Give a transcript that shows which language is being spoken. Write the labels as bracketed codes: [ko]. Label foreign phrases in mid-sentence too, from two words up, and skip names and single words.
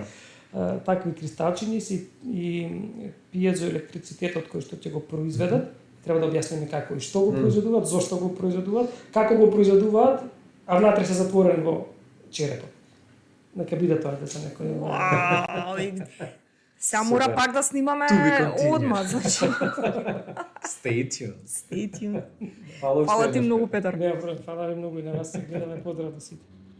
[mk] такви кристалчиња и пиезоелектрицитетот кој што ќе го произведат, треба да објасниме како и што го произведуваат, зошто го произведуваат, како го произведуваат, а внатре се затворен во черепот. Нека биде тоа да се некој. Сега мора Супер. пак да снимаме [en] To be continued. [mk] одма, значи. [en] Stay tuned. Stay tuned. [mk] Фала Фала ти многу, Петар. Не, фала ви многу и на вас, се гледаме, поздрав до сите.